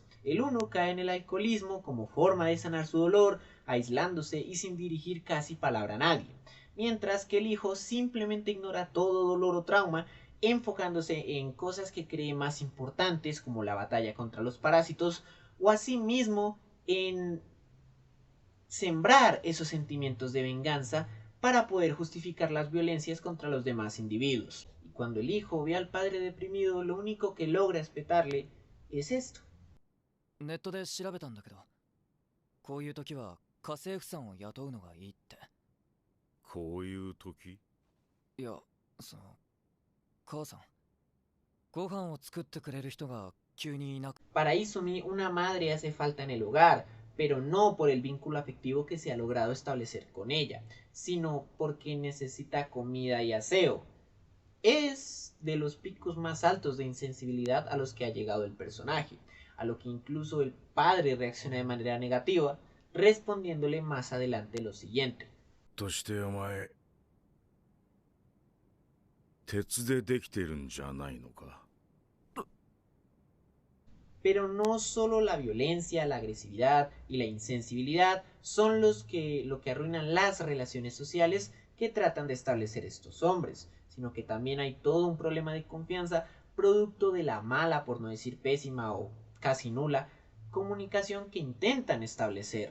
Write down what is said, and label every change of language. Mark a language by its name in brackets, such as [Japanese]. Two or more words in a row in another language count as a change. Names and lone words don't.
[Spanish] El uno cae en el alcoholismo como forma de sanar su dolor, aislándose y sin dirigir casi palabra a nadie, mientras que el hijo simplemente ignora todo dolor o trauma, enfocándose en cosas que cree más importantes como la batalla contra los parásitos o asimismo en sembrar esos sentimientos de venganza para poder justificar las violencias contra los demás individuos. Y cuando el hijo ve al padre deprimido, lo único que logra espetarle es esto. [Japanese] ネットで調べたんだけど、こういう時は家政婦さんを雇うのがいいって。こういう時？いや、母さん、ご飯を作ってくれる人が急にいなく。 [Spanish] Para Izumi, una madre hace falta en el hogar, pero no por el vínculo afectivo que se ha logrado establecer con ella, sino porque necesita comida y aseo. Es de los picos más altos de insensibilidad a los que ha llegado el personaje, a lo que incluso el padre reacciona de manera negativa, respondiéndole más adelante lo siguiente. [Japanese] としてお前、鉄でできてるんじゃないのか。 [Spanish] Pero no solo la violencia, la agresividad y la insensibilidad son lo que arruinan las relaciones sociales que tratan de establecer estos hombres, sino que también hay todo un problema de confianza producto de la mala, por no decir pésima o casi nula, comunicación que intentan establecer.